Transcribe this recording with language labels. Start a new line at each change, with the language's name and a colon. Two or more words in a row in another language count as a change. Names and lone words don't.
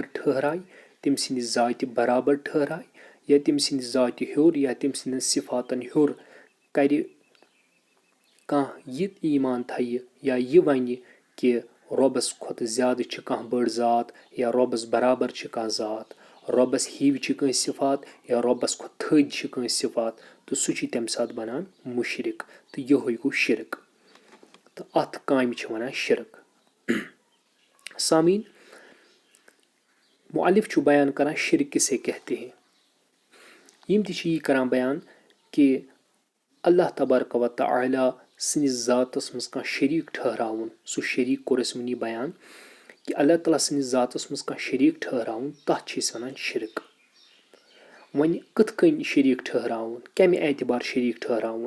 Kashmiri: ٹھٔہراے، تٔمۍ سٕنٛدِ ذاتہِ برابر ٹھٔہراے، یا تٔمۍ سٕنٛدِ ذاتہِ ہیوٚر یا تٔمۍ سٕنٛدٮ۪ن صفاتن ہیوٚر کرِ، کانٛہہ یہِ ایٖمان تھایہِ یا یہِ وَنہِ کہِ رۄبس کھۄتہٕ زیادٕ چھِ کانٛہہ بٔڑ ذات، یا رۄبس برابر چھِ کانٛہہ ذات، رۄبس ہِوۍ چھِ کٲنٛسہِ صفات، یا رۄبس کھۄتہٕ تھٔدۍ چھِ کٲنٛسہِ صفات، تہٕ سُہ چھُ تمہِ ساتہٕ بنان مُشرِک، تہٕ یِہوے گوٚو شرک، تہٕ اتھ کامہِ چھِ وَنان شرک. سامعیٖن، مُعلِف چھُ بیان کران شرک
Urdu: کِسے کہتے ہیں.
Kashmiri: یِم تہِ چھِ یی کران بیان کہِ اللہ تبارک و تعالیٰ سٕنٛدِس ذاتس منٛز کانٛہہ شریٖک ٹھٔہراوُن، سُہ شریٖک کوٚر اَسہِ وُنی بیان کہِ اللہ تعالیٰ سٕنٛدِس ذاتس منٛز کانٛہہ شریٖک ٹھٔہراوُن، تتھ چھِ أسۍ وَنان شرک. وۄنۍ کِتھ کٔنۍ شریٖک ٹھٔہراوُن، کمہِ اعتبار شریٖک ٹھٔہراوُن؟